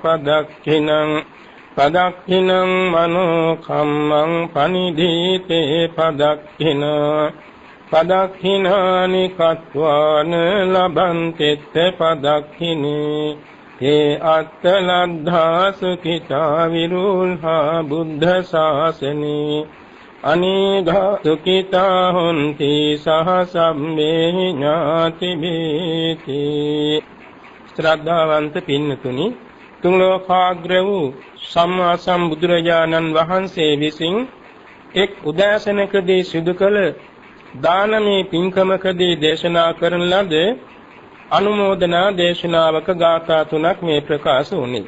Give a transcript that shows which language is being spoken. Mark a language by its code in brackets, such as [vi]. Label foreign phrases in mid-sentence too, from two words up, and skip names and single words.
[pi] පදක්ඛිනං මනෝ කම්මං පනිදීතේ පදක්ඛිනානි කତ୍වාන ලබන්තෙත් පදක්ඛිනේ ඒ අත්තලද්ධා සුඛිතා විරුල්හා බුද්ධ ශාසනේ අනේඝා සුඛිතා හොන්ති සහ සම්මේ ඥාතිබේති. [si] ශ්‍රද්ධාවන්ත පින්නතුනි, තුන් ලෝකාග්‍ර වූ සම්මා සම්බුදුරජාණන් වහන්සේ විසින් එක් උදෑසනකදී සිදු කළ දානමේ පින්කමකදී දේශනා කරන ලද අනුමෝදනා දේශනාවක ගාථා තුනක් මේ ප්‍රකාශ වුණේ.